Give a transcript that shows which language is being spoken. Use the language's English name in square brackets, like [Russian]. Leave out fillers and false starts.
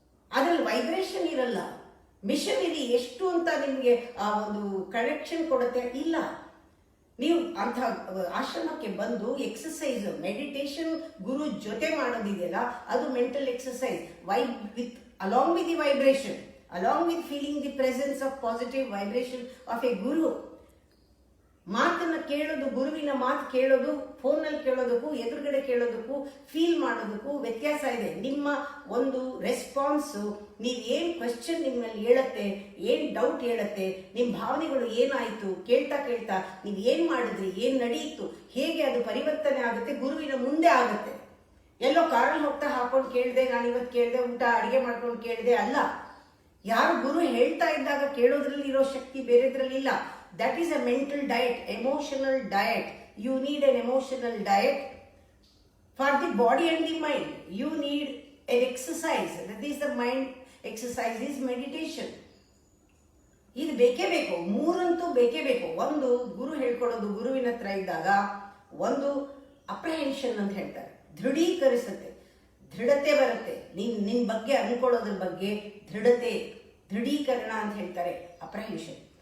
[Kannada] ಅದ್ರಲ್ಲಿ ವೈಬ್ರೇಷನ್ ಇರಲ್ಲ. ಮಿಷನರಿ ಎಷ್ಟು ಅಂತ ನಿಮಗೆ ಆ ಒಂದು ಕನೆಕ್ಷನ್ ಕೊಡುತ್ತೆ ಇಲ್ಲ. ನೀವು ಅಂಥ ಆಶ್ರಮಕ್ಕೆ ಬಂದು ಎಕ್ಸಸೈಸ್, ಮೆಡಿಟೇಷನ್ ಗುರು ಜೊತೆ ಮಾಡೋದಿದೆಯಲ್ಲ, ಅದು mental exercise. [English] along with the vibration, along with feeling the presence of positive vibration of a guru. [Kannada] ಮಾತನ್ನ ಕೇಳೋದು, ಗುರುವಿನ ಮಾತು ಕೇಳೋದು, ಫೋನಲ್ಲಿ ಕೇಳೋದಕ್ಕೂ ಎದುರುಗಡೆ ಕೇಳೋದಕ್ಕೂ ಫೀಲ್ ಮಾಡೋದಕ್ಕೂ ವ್ಯತ್ಯಾಸ ಇದೆ. ನಿಮ್ಮ ಒಂದು ರೆಸ್ಪಾನ್ಸು, ನೀವೇನು ಕ್ವೆಶ್ಚನ್ ನಿಮ್ಮಲ್ಲಿ ಹೇಳತ್ತೆ, ಏನು ಡೌಟ್ ಹೇಳತ್ತೆ, ನಿಮ್ಮ ಭಾವನೆಗಳು ಏನಾಯಿತು ಕೇಳ್ತಾ ಕೇಳ್ತಾ ನೀವು ಏನು ಮಾಡಿದ್ರಿ, ಏನು ನಡೆಯಿತು, ಹೇಗೆ ಅದು ಪರಿವರ್ತನೆ ಆಗುತ್ತೆ ಗುರುವಿನ ಮುಂದೆ ಆಗುತ್ತೆ. ಎಲ್ಲೋ ಕಾರಲ್ಲಿ ಹೋಗ್ತಾ ಹಾಕೊಂಡು ಕೇಳಿದೆ, ನಾನು ಇವತ್ತು ಕೇಳಿದೆ, ಊಟ ಅಡುಗೆ ಮಾಡ್ಕೊಂಡು ಕೇಳಿದೆ ಅಲ್ಲ. ಯಾರು ಗುರು ಹೇಳ್ತಾ ಇದ್ದಾಗ ಕೇಳೋದ್ರಲ್ಲಿ ಇರೋ ಶಕ್ತಿ ಬೇರೆದ್ರಲ್ಲಿ ಇಲ್ಲ. [English] That is a mental diet, emotional diet. You need an emotional diet for the body and the mind. You need an exercise. That is the mind exercise is meditation. [Kannada] ಇದು ಬೇಕೇ ಬೇಕು, ಮೂರಂತೂ ಬೇಕೇ ಬೇಕು. ಒಂದು ಗುರು ಹೇಳ್ಕೊಡೋದು, ಗುರುವಿನ ಹತ್ರ ಇದ್ದಾಗ ಒಂದು ಅಪ್ರಹೆನ್ಷನ್ ಅಂತ ಹೇಳ್ತಾರೆ, ದೃಢೀಕರಿಸುತ್ತೆ, ದೃಢತೆ ಬರುತ್ತೆ. ನಿನ್ನ ಬಗ್ಗೆ ಅನ್ಕೊಳ್ಳೋದ್ರ ಬಗ್ಗೆ ದೃಢೀಕರಣ ಅಂತ ಹೇಳ್ತಾರೆ, ಅಪ್ರಹೆನ್ಷನ್.